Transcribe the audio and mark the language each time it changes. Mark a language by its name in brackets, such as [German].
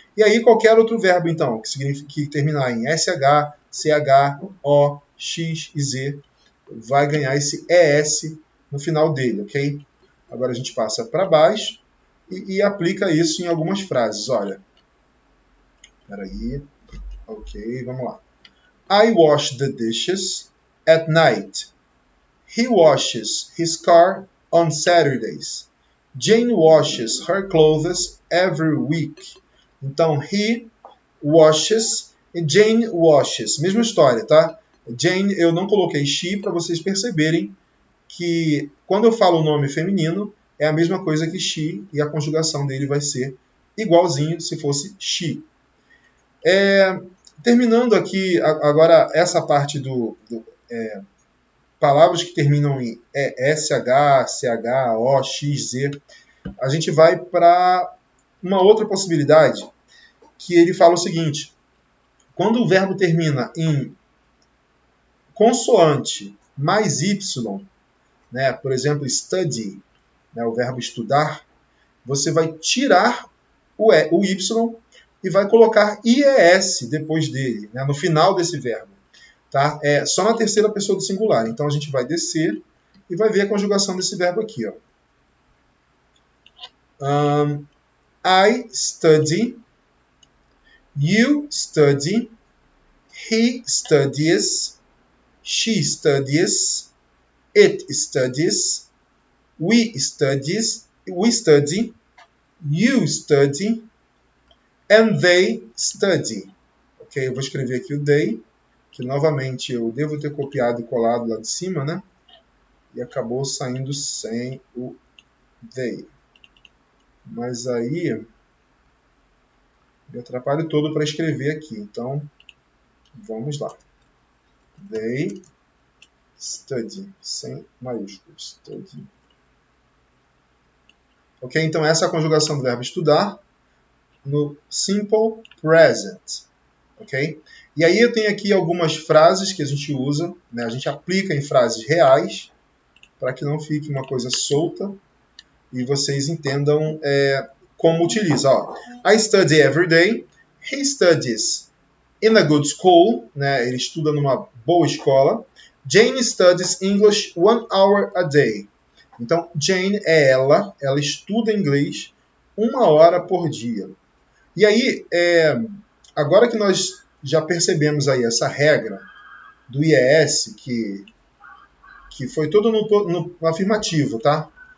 [Portuguese] E aí, qualquer outro verbo, então, que significa que terminar em SH, CH, O, X e Z, vai ganhar esse ES no final dele, ok? Agora a gente passa para baixo e aplica isso em algumas frases. Olha, peraí, ok, vamos lá. [English] I wash the dishes at night. He washes his car on Saturdays. Jane washes her clothes every week. Então, he washes e Jane washes. [Portuguese] Mesma história, tá? Jane, eu não coloquei she para vocês perceberem que quando eu falo o nome feminino, é a mesma coisa que she e a conjugação dele vai ser igualzinho se fosse she. Terminando aqui agora essa parte palavras que terminam em SH, CH, O, X, Z, a gente vai para uma outra possibilidade, que ele fala o seguinte: quando o verbo termina em consoante mais Y, né, por exemplo, study, né, o verbo estudar, você vai tirar o Y e vai colocar IES depois dele, né, no final desse verbo. Tá? Só na terceira pessoa do singular. Então a gente vai descer e vai ver a conjugação desse verbo aqui. Ó. [English] I study, you study, he studies, she studies, it studies, we study, you study, and they study. [Portuguese] Ok, eu vou escrever aqui o they, que novamente eu devo ter copiado e colado lá de cima, né? E acabou saindo sem o they. Mas aí me atrapalho todo para escrever aqui. Então, vamos lá. [English] They study, [Portuguese] sem maiúsculos. Study. Ok, então essa é a conjugação do verbo estudar no simple present. Ok? E aí eu tenho aqui algumas frases que a gente usa, né? A gente aplica em frases reais, para que não fique uma coisa solta e vocês entendam como utiliza. [English] Ó, I study every day. He studies in a good school. [Portuguese] Né? Ele estuda numa boa escola. [English] Jane studies English 1 hour a day. [Portuguese] Então, Jane é ela estuda inglês 1 hora por dia. E aí, agora que nós já percebemos aí essa regra do IES, que foi todo no afirmativo, tá?